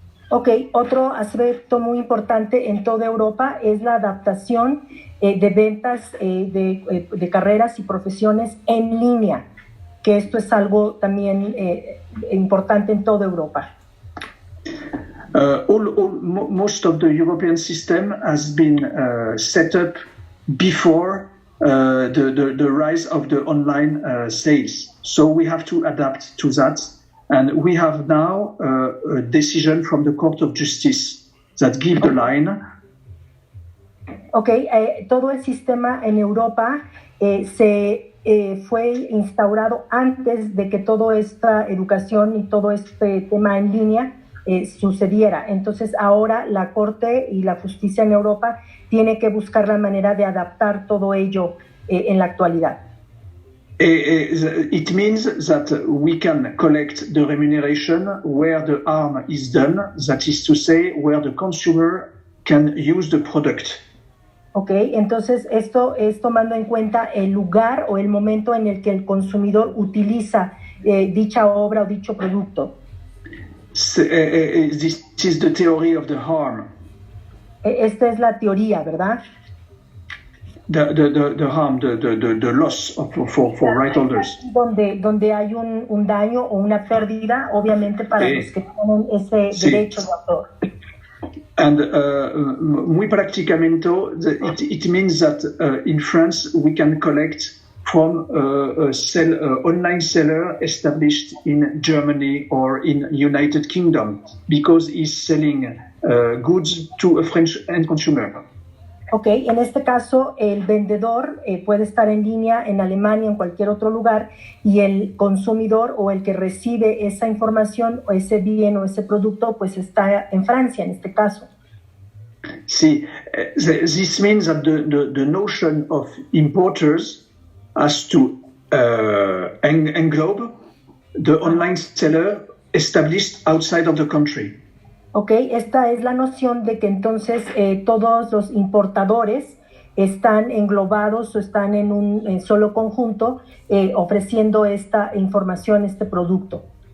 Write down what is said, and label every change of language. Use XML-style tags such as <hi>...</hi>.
<es>Ok, otro aspecto muy importante en toda Europa es la adaptación de ventas de carreras y profesiones en línea, que esto es algo también importante en toda Europa.</es> <en>Most of the European system has been set up before the rise of the online sales. So we have to adapt to that. And we have now a decision from the Court of Justice that gives the line.</en> <es>Ok, todo el sistema en Europa fue instaurado antes de que toda esta educación y todo este tema en línea sucediera. Entonces ahora la Corte y la Justicia en Europa tiene que buscar la manera de adaptar todo ello en la actualidad.</es> <en>It means that we can collect the remuneration where the harm is done, that is to say, where the consumer can use the product.</en> <es>Ok, entonces esto es tomando en cuenta el lugar o el momento en el que el consumidor utiliza dicha obra o dicho producto.</es> <en>This is the theory of the harm.</en> <es>Esta es la teoría, ¿verdad?</es> <en>The harm, the loss for right holders.</en> <es>Donde hay un daño o una pérdida, obviamente para los que tienen ese derecho de autor.</es> <en>And</en> <es>muy prácticamente,</es> <en>it means that in France we can collect from a online seller established in Germany or in United Kingdom because he's selling goods to a French end consumer.</en> <es>Ok, en este caso el vendedor puede estar en línea en Alemania, en cualquier otro lugar, y el consumidor o el que recibe esa información o ese bien o ese producto pues está en Francia en este caso.</es> <en>Sí, this means that the notion of importers has to englobe the online seller established outside of the country.</en> <es>Ok, esta es la noción de que entonces todos los importadores están englobados o están en un solo conjunto ofreciendo esta información, este producto.</es>